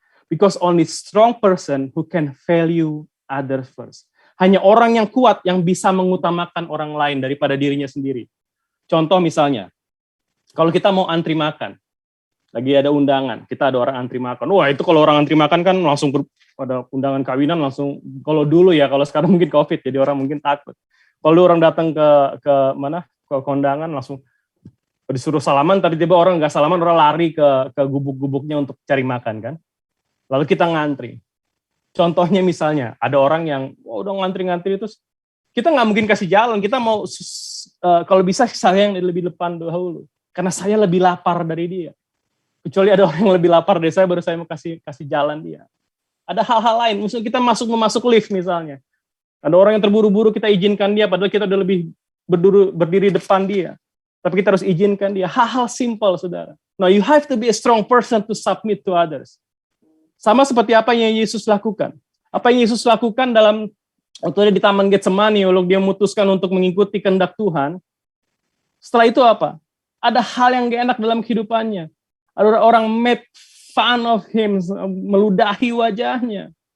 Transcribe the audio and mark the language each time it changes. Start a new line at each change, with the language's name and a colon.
English: Because only strong person who can value others first.
Indonesian: Hanya orang yang kuat yang bisa mengutamakan orang lain daripada dirinya sendiri. Contoh misalnya, kalau kita mau antri makan, lagi ada undangan, kita ada orang antri makan. Wah, itu kalau orang antri makan kan langsung pada undangan kawinan langsung, kalau dulu ya, kalau sekarang mungkin COVID, jadi orang mungkin takut. Kalau orang datang ke kondangan langsung disuruh salaman, tiba-tiba orang nggak salaman, orang lari ke gubuk-gubuknya untuk cari makan kan. Lalu kita ngantri. Contohnya misalnya, ada orang yang udah ngantri-ngantri terus kita nggak mungkin kasih jalan, kita mau kalau bisa saya yang lebih depan dahulu, karena saya lebih lapar dari dia. Kecuali ada orang yang lebih lapar dari saya, baru saya mau kasih jalan dia. Ada hal-hal lain, misalnya kita masuk lift misalnya. Ada orang yang terburu-buru, kita izinkan dia, padahal kita udah lebih berdiri depan dia. Tapi kita harus izinkan dia. Hal-hal simple, saudara.
English: Now you have to be a strong person to submit to others.
Indonesian: Sama seperti apa yang Yesus lakukan. Apa yang Yesus lakukan waktu dia di Taman Getsemani, waktu dia memutuskan untuk mengikuti kehendak Tuhan. Setelah itu apa? Ada hal yang gak enak dalam kehidupannya. Ada orang
English: made fun of him,
Indonesian: meludahi wajahnya.